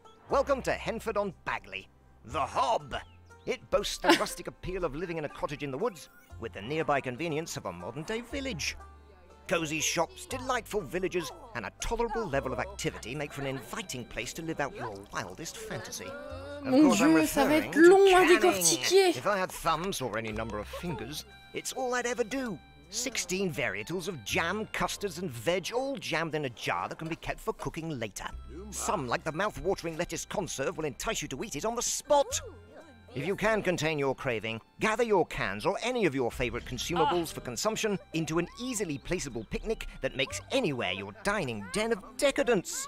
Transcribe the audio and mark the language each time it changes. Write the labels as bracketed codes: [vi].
[en] Welcome to Henford-on-Bagley, the Hob. It boasts the rustic appeal of living in a cottage in the woods, with the nearby convenience of a modern-day village. Cozy shops, delightful villages, and a tolerable level of activity make for an inviting place to live out your wildest fantasy. [fr] Mon Dieu, ça va être long à décortiquer. [en] If I had thumbs or any number of fingers, it's all I'd ever do. 16 varietals of jam, custards, and veg, all jammed in a jar that can be kept for cooking later. Some, like the mouth-watering lettuce conserve, will entice you to eat it on the spot. If you can contain your craving, gather your cans or any of your favorite consumables for consumption into an easily placeable picnic that makes anywhere your dining den of decadence.